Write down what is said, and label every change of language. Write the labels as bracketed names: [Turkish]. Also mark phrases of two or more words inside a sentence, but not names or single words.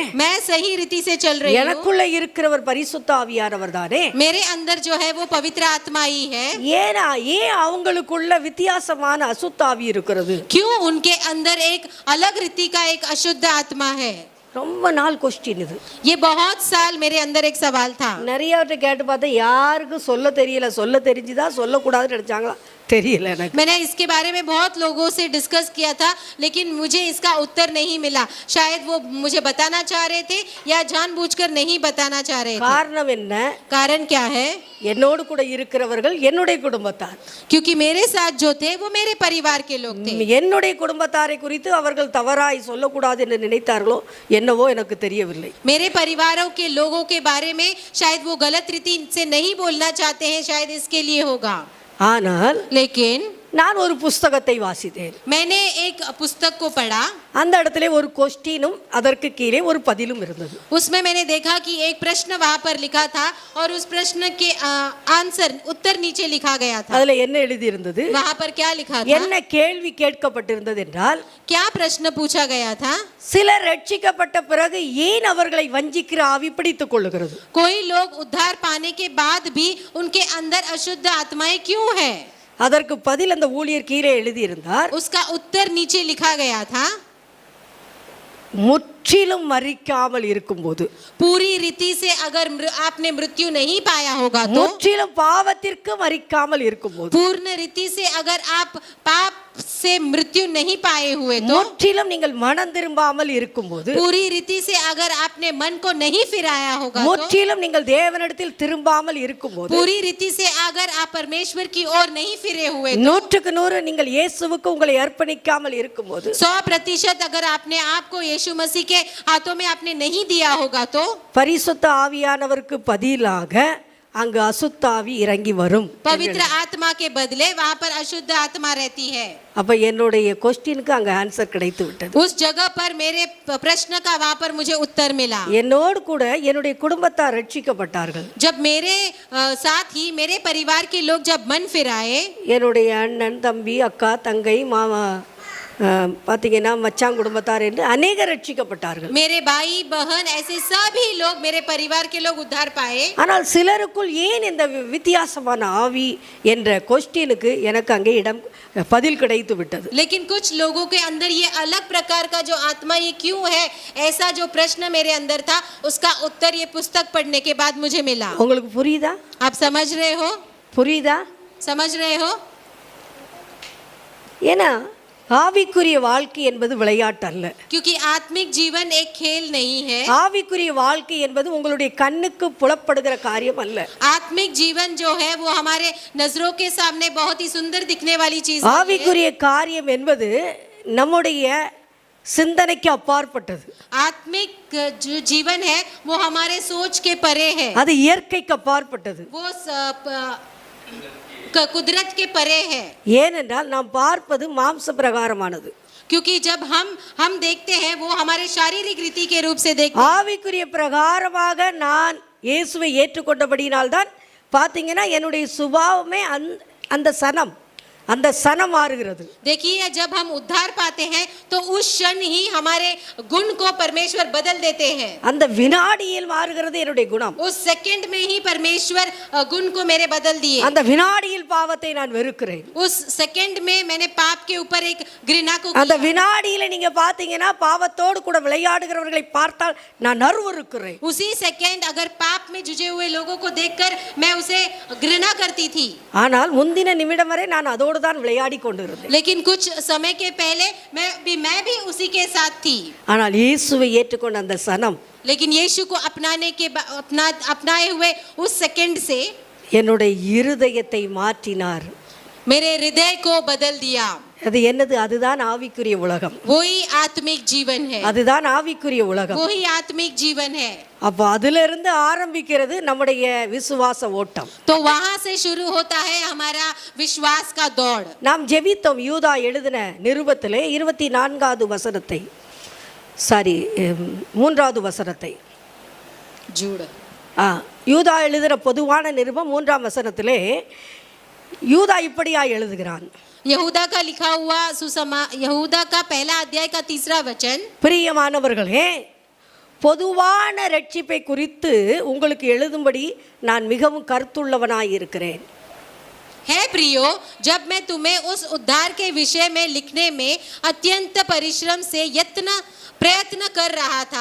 [Hindi] मैं सही रीति से चल रही हूँ. [Tamil] எனக்குள்ள இருக்கிறவர் பரிசுத்த ஆவியானவர் தானே. [Hindi] मेरे अंदर जो है वो पवित्र आत्मा ही है. [Tamil] ஏன் அவங்களுக்குள்ள வித்தியாசமான அசுத்த ஆவி இருக்கிறது? [Hindi] क्यों उनके अंदर एक अलग रीति का एक अशुद्ध आत्मा है? [Tamil] ரொம்ப நாள் கொஸ்டின் இது. [Hindi] ये बहुत साल मेरे अंदर एक सवाल था. [Tamil] நிறையவற்றை கேட்டு பார்த்தா யாருக்கும் சொல்ல தெரியல. சொல்ல தெரிஞ்சுதா சொல்லக்கூடாதுன்னு நினைச்சாங்களா தெரியல எனக்கு. [Hindi] मैंने इसके बारे में बहुत लोगों से डिस्कस किया था, लेकिन मुझे इसका उत्तर नहीं मिला. शायद वो मुझे बताना चाह रहे थे या जानबूझकर नहीं बताना चाह रहे थे. [Tamil] காரணம் என்ன? [Hindi] कारण क्या है? [Tamil] என்னோடு கூட இருக்கிறவர்கள் என்னுடைய குடும்பத்தார். [Hindi] क्योंकि मेरे साथ जो थे वो मेरे परिवार के लोग थे. [Tamil] என்னுடைய குடும்பத்தாரை குறித்து அவர்கள் தவறாய் சொல்லக்கூடாது என்று நினைத்தார்களோ என்னவோ எனக்கு தெரியவில்லை. [Hindi] मेरे परिवारों के लोगों के बारे में शायद वो गलत रीति से नहीं बोलना चाहते हैं, शायद इसके लिए होगा. [Tamil] ஆனால் [Hindi] लेकिन [Tamil] நான் ஒரு புஸ்தகத்தை வாசித்தேன். [Hindi] मैंने एक पुस्तक को पढ़ा. [Tamil] அந்த இடத்துல ஒரு கொஸ்டினும் அதற்கு கீழே ஒரு பதிலும் இருந்தது. [Hindi] उसमें मैंने देखा कि एक प्रश्न वहां पर लिखा था और उस प्रश्न के आंसर उत्तर नीचे लिखा गया था. [Tamil] அதுல என்ன எழுதி இருந்தது? [Hindi] वहां पर क्या लिखा था? [Tamil] என்ன கேள்வி கேட்கப்பட்டிருந்தது என்றால், [Hindi] क्या प्रश्न पूछा गया था? [Tamil] சிலர் ரட்சிக்கப்பட்ட பிறகு ஏன் அவர்களை வஞ்சிக்கிற ஆவி பிடித்துக் கொள்ளுகிறது? [Hindi] कोई लोग उद्धार पाने के बाद भी उनके अंदर अशुद्ध आत्माएं क्यों है? [Tamil] அதற்கு பதில் அந்த ஊழியர் கீழே எழுதி இருந்தார். [Hindi] उसका उत्तर नीचे लिखा गया था. [Tamil] முற்றிலும் மரிக்காமல் இருக்கும்போது, [Hindi] पूरी रीति से अगर आपने मृत्यु नहीं पाया होगा तो, [Tamil] முற்றிலும் பாவத்திற்கு மரிக்காமல் இருக்கும்போது, [Hindi] पूर्ण रीति से अगर आप पाप से मृत्यु नहीं पाए हुए तो, [Tamil] முற்றிலும் நீங்கள் மனம் திரும்பாமல் இருக்கும்போது, [Hindi] पूरी रीति से अगर आपने मन को नहीं फिराया होगा तो, [Tamil] முற்றிலும் நீங்கள் தேவனிடத்தில் திரும்பாமல் இருக்கும்போது, [Hindi] पूरी रीति से अगर आप परमेश्वर की ओर नहीं फिरे हुए तो, [Tamil] 100% நீங்கள் இயேசுவுக்கு உங்களை அர்ப்பணிக்காமல் இருக்கும்போது, [Hindi] 100% अगर आपने आपको यीशु मसीह के हाथों में आपने नहीं दिया होगा तो, [Tamil] பரிசுத்த ஆவியானவருக்கு பதிலாக அங்கு அசுத்தாவி இறங்கி வரும். [Hindi] पवित्र आत्मा के बदले वहाँ पर अशुद्ध आत्मा रहती है. [Tamil] அப்ப என்னுடைய கொஸ்டினுக்கு அங்க ஆன்சர் கிடைத்து விட்டது. [Hindi] उस जगह पर मेरे प्रश्न का वहाँ पर मुझे उत्तर मिला. [Tamil] என்னோடு கூட என்னுடைய குடும்பத்தார் ரட்சிக்கப்பட்டார்கள். [Hindi] जब मेरे साथ ही मेरे परिवार के लोग जब मन फिराए, [Tamil] என்னுடைய அண்ணன் தம்பி அக்கா தங்கை மாமா பார்த்தீங்கன்னா மச்சான் குடும்பத்தார் என்று அநேக ரட்சிக்கப்பட்டார்கள். [Hindi] मेरे भाई बहन ऐसे सभी लोग मेरे परिवार के लोग उद्धार पाए. [Tamil] ஆனால் சிலருக்குள் ஏன் இந்த வித்தியாசமான ஆவி என்ற கொஸ்டினுக்கு எனக்கு அங்கே இடம் பதில் கிடைத்து விட்டது. [Hindi] लेकिन कुछ लोगों के अंदर ये अलग प्रकार का जो आत्मा ये क्यों है, ऐसा जो प्रश्न मेरे अंदर था उसका उत्तर ये पुस्तक पढ़ने के बाद मुझे मिला. [Tamil] உங்களுக்கு புரியுதா? [Hindi] आप समझ रहे हो? [Tamil] புரியுதா? [Hindi] समझ रहे हो? [Tamil] ஏன்னா ஆவிக்குரிய வாழ்க்கை என்பது விளையாட்டு அல்ல. [Hindi] क्योंकि आत्मिक जीवन एक खेल नहीं है. [Tamil] ஆவிக்குரிய வாழ்க்கை என்பது உங்களுடைய கண்ணுக்கு புலப்படுகிற காரியம் அல்ல. [Hindi] आत्मिक जीवन जो है वो हमारे नजरों के सामने बहुत ही सुंदर दिखने वाली चीज है. [Tamil] ஆவிக்குரிய காரியம் என்பது நம்முடைய சிந்தனைக்கு அப்பாற்பட்டது. [Hindi] आत्मिक जो जीवन है वो हमारे सोच के परे है. [Tamil] அது இயற்கைக்கு அப்பாற்பட்டது. [Hindi] वो कुदरत के परे है. [Tamil] ஏனென்றால் நாம் பார்ப்பது மாம்ச பிரகாரமானது. [Hindi] क्योंकि जब हम देखते हैं वो हमारे शारीरिक रीति के रूप से देखते हैं. [Tamil] ஆவிக்குரிய பிரகாரமாக நான் இயேசுவை ஏற்றுக்கொண்டபடியினால்தான் பார்த்தீங்கன்னா என்னுடைய சுபாவமே அந்த சனம் மாறுகிறது. [Hindi] देखिए जब हम उद्धार पाते हैं तो उस क्षण ही हमारे गुण को परमेश्वर बदल देते हैं. [Tamil] அந்த வினாடியில் மாறுகிறது என்னுடைய குணம். [Hindi] उस सेकंड में ही परमेश्वर गुण को मेरे बदल दिए. [Tamil] அந்த வினாடியில் பாவத்தை நான் வெறுக்கிறேன். [Hindi] उस सेकंड में मैंने पाप के ऊपर एक घृणा को [Tamil] அந்த வினாடியில நீங்க பாத்தீங்கன்னா பாவத்தோடு கூட விளையாடுகிறவர்களை பார்த்தால் நான் அருவருக்கிறேன். [Hindi] उसी सेकंड अगर पाप में जुझे हुए लोगों को देखकर मैं उसे घृणा करती थी. [Tamil] ஆனால் முந்தின நிமிடம் வரை நான் அதோடு தான் விளையாடி கொண்டிருந்தேன். [Hindi] लेकिन कुछ समय के पहले मैं भी उसी के साथ थी. [Tamil] ஆனால் இயேசுவை ஏற்றுக்கொண்ட அந்த சனம், [Hindi] लेकिन यीशु को अपनाए हुए उस सेकंड से [Tamil] என்னுடைய இருதயத்தை மாற்றினார். [Hindi] मेरे हृदय को बदल दिया. [Tamil] அது என்னது? அதுதான் ஆவிக்குரிய உலகம். [Hindi] वही आत्मिक जीवन है. [Tamil] அதுதான் ஆவிக்குரிய உலகம். [Hindi] वही आत्मिक जीवन है. [Tamil] அப்ப அதிலிருந்து ஆரம்பிக்கிறது நம்முடைய விசுவாச ஓட்டம். [Hindi] तो वहां से शुरू होता है हमारा विश्वास का दौड़. [Tamil] நாம் ஜெபித்தோம் யூதா எழுதின நிருபத்திலே 24வது வசனத்தை, 3வது வசனத்தை. [Hindi] जुड़ [Tamil] யூதா எழுதுகிற பொதுவான நிருபம் 3ஆம் வசனத்திலே யூதா இப்படியா எழுதுகிறான். [Hindi] यहूदा का लिखा हुआ यहूदा का पहला अध्याय का 3रा वचन. [Tamil] பிரியமானவர்களே, பொதுவான ரட்சிப்பை குறித்து உங்களுக்கு எழுதும்படி நான் மிகவும் கருத்துள்ளவனாய் இருக்கிறேன். [Hindi] है प्रियो, जब मैं तुम्हें उस उद्धार के विषय में लिखने में अत्यंत परिश्रम से प्रयत्न कर रहा था.